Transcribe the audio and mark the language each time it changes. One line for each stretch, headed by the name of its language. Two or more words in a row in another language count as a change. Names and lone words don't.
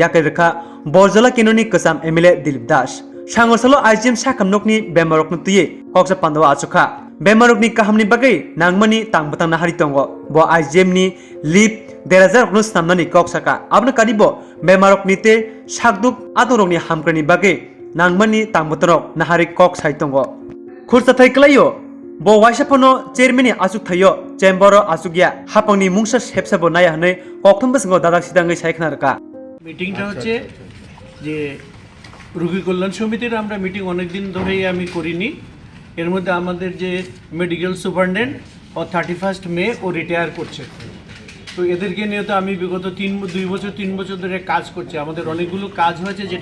Kok Borok: yakai rakha borjala kenoni kasam emile Dilip Das sangosalo IGM sakam nokni bemarok nutiye koksa pandawa asukha bemarok ni kahamni bage nangmani tangbatang na hari tongo bo IGM ni lip 2000 okno samnani koksaka abna kadibo bemarok nite sakduk adorok ni hamkrani bage nangmani tangbatarok nahari kok saitongo khursa thai klayo bo waisapano chairman asuk thayo chamber asukya hapangni mungsa sepsabo naya hne kokthom basingo dadak sidangai saikna raka
Bangla: মিটিংটা হচ্ছে যে রোগী কল্যাণ সমিতির আমরা মিটিং অনেক দিন ধরেই আমি করিনি এর মধ্যে আমাদের যে
English: medical superintendent
Bangla: ও 31 মে ও রিটায়ার করছে তো এদেরকে নিয়ে তো আমি বিগত 2 বছর 3 বছর ধরে কাজ করছি আমাদের অনেকগুলো কাজ হয়েছে যেটা